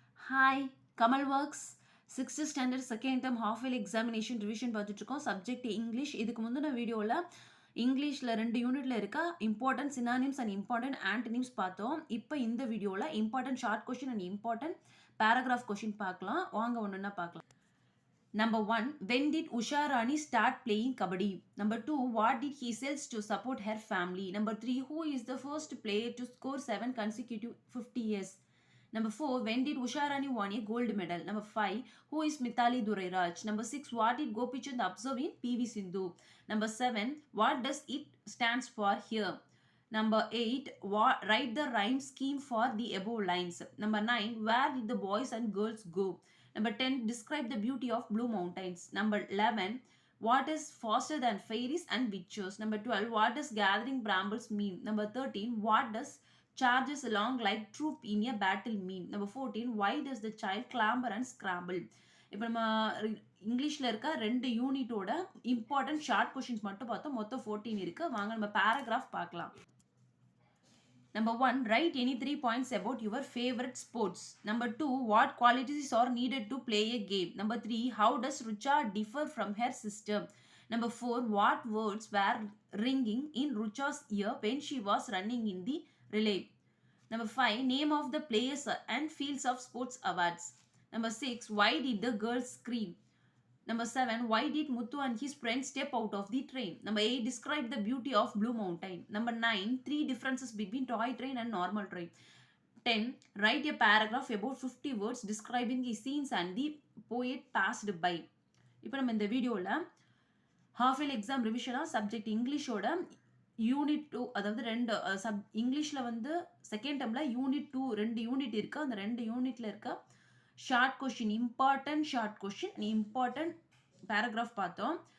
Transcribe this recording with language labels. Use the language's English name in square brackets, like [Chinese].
[Tamil] Hi Kamal works 6th standard second term half yearly examination revision பார்த்துட்ருக்கோம். Subject English. இதுக்கு முந்தின வீடியோவில் இங்கிலீஷில் 2 யூனிட்டில் இருக்க important synonyms and important antonyms பார்த்தோம். இப்போ இந்த வீடியோவில் important short question and important paragraph question பார்க்கலாம். வாங்க ஒன்றுன்னா பார்க்கலாம். [English] Number 1, when did Usha Rani start playing kabaddi? Number 2, what did he sells to support her family? Number 3, who is the first player to score 7 consecutive 50 years? Number 4, when did Usha Rani won a gold medal? Number 5, who is Mithali Durairaj? Number 6, what did Gopichand observe in PV Sindhu? Number 7, what does it stands for here? Number 8, write the rhyme scheme for the above lines. Number 9, where did the boys and girls go? Number 10, describe the beauty of Blue Mountains. Number 11, what is faster than fairies and witches? Number 12, what does gathering brambles mean? Number 13, what does charges along like troop in a battle mean? Number 14, why does the child clamber and scramble? [Tamil] இப்போ நம்ம இங்கிலீஷில் இருக்க 2 யூனிட்டோட important short questions மட்டும் பார்த்தோம். மொத்தம் 14 இருக்குது. வாங்க நம்ம பேராகிராஃப் பார்க்கலாம். [English] Number 1, write any 3 points about your favorite sports. Number 2, what qualities are needed to play a game. Number 3, how does Rucha differ from her sister? Number 4, what words were ringing in Rucha's ear when she was running in the relay? Number 5, name of the players and fields of sports awards. Number 6, why did the girls scream? Number 7, why did Muthu and his friends step out of the train? Number 8, describe the beauty of Blue Mountain. Number 9, 3 differences between toy train and normal train. 10, write a paragraph about 50 words describing the scenes and the poet passed by. [Tamil] இப்போ நம்ம இந்த வீடியோவில் half yearly exam ரிவிஷனாக subject இங்கிலீஷோட unit 2, அதாவது 2 இங்கிலீஷில் வந்து second டேர்மில் unit 2 2 unit இருக்குது. அந்த 2 யூனிட்டில் இருக்க short question, important short question, important paragraph பார்த்தோம்.